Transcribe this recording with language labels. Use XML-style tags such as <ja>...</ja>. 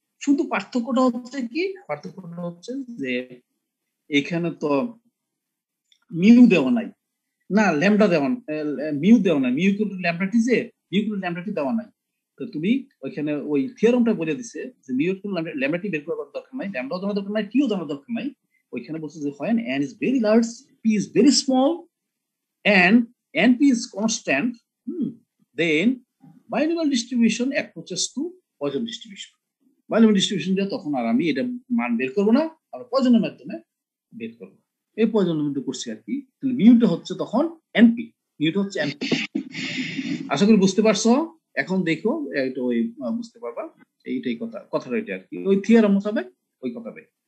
<bn>শুধু পার্থক্যটা হচ্ছে কি, পার্থক্যটা হচ্ছে যে এখানে তো মিউ দেওয়া নাই, না ল্যামডা দেওয়া, মিউ দেওয়া নাই, mu equal to lambda t, যে mu equal to lambda t দেওয়া নাই। তো তুমি ওইখানে ওই থিওরামটা বলে দিছে যে mu equal to lambda t বের করার দরকার নাই, ল্যামডাও জানার দরকার নাই, টিও জানার দরকার নাই। ওইখানে বলছে যে</bn> <en>when n is very large, p is very small and np is constant, then binomial distribution approaches to Poisson distribution.</en> <bn>Binomial distribution দিয়ে তখন আর আমি এটা মান বের করবো না, আমরা পয়জনের মাধ্যমে বের করবো। এই পয়জনের মধ্যে করছি আর কি। তাহলে মিউটা হচ্ছে তখন এনপি, মিউটা হচ্ছে এনপি। আশা করি বুঝতে পারছো। এখন দেখো এটা ওই বুঝতে পারবা, এইটাই কথাটা এটা আর কি, ওই থিওরাম মোতাবেক ওই কথাটা।</bn>